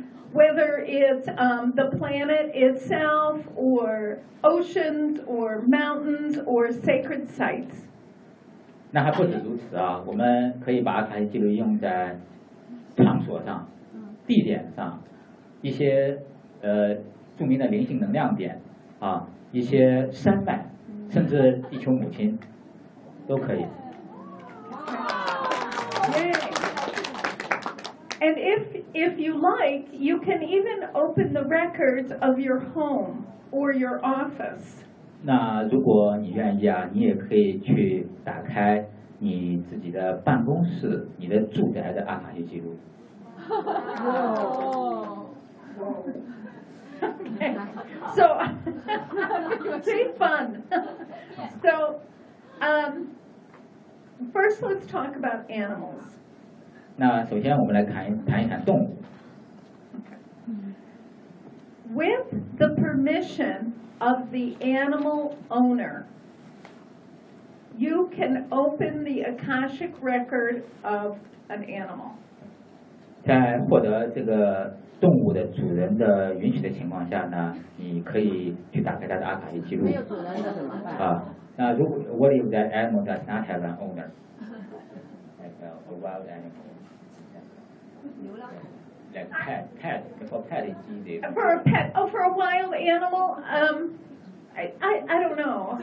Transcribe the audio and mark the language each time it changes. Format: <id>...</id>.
<en>Whether it's the planet itself, or oceans, or mountains, or sacred sites.</en> <zh>那还不止如此啊，我们可以把阿卡西记录应用在场所上、地点上，一些著名的灵性能量点啊，一些山脉，甚至地球母亲都可以。</zh> <en>And if you like, you can even open the records of your home or your office.</en> <zh>那如果你愿意啊，你也可以去打开你自己的办公室、你的住宅的阿卡西记录。哇、okay.</zh> <en>So, very fun. So, first, let's talk about animals.</en> <zh>那首先我们来谈一谈动物。</zh> <en>With the permission. Of the animal owner, you can open the Akashic record of an animal.</en> <zh>在获得这个动物的主人的允许的情况下呢，你可以去打开它的阿卡西记录。没有主人的怎么办？啊，那如果</zh> <en>What if that animal does not have an owner? Like a wild animal.</en> <zh>牛郎。</zh> <en>Like pet, for a pet, it's easy. For a pet, oh, for a wild animal, I don't know.</en>